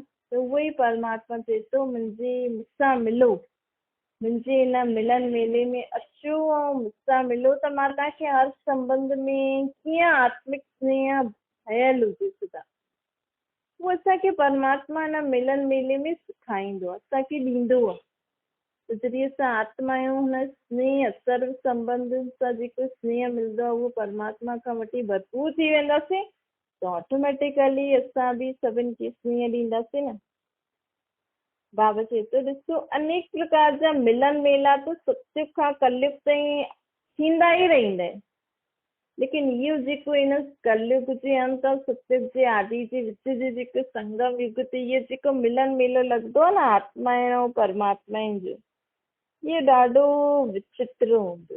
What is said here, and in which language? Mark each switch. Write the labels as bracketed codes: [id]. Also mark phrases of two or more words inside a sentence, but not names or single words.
[sd] त उहो ई परमात्मा चए थो, मूंसां मिलो, मुंहिंजे हिन मिलन मेले में अचो ऐं मूंसां मिलो त मां तव्हांखे हर संबंध में कीअं आत्मिक स्नेह भयल हुजे सदा, उहो असांखे परमात्मा हिन मिलन मेले में सेखारींदो आहे, असांखे ॾींदो आहे। त जॾहिं असां आत्मा आहियूं, हुन स्नेह सर्व संबंध सां जेको स्नेह मिलंदो आहे उहो परमात्मा खां वठी भरपूर थी वेंदासीं। त ऑटोमेटिकली असां बि सभिनि खे स्नेह ॾींदासीं न। बाबा चए थो ॾिसो अनेक प्रकार जा मिलन मेला तो सतयुग खां कलयुग ताईं थींदा ई रहंदा आहिनि, लेकिन इहो जेको इन कलयुग जे अंत ऐं सतयुग जे आदि जे विच जे जेको संगम युग ते इहो जेको मिलन मेलो लॻंदो आहे न आत्मा ऐं परमात्मा जो, इहो ॾाढो विचित्र हूंदो।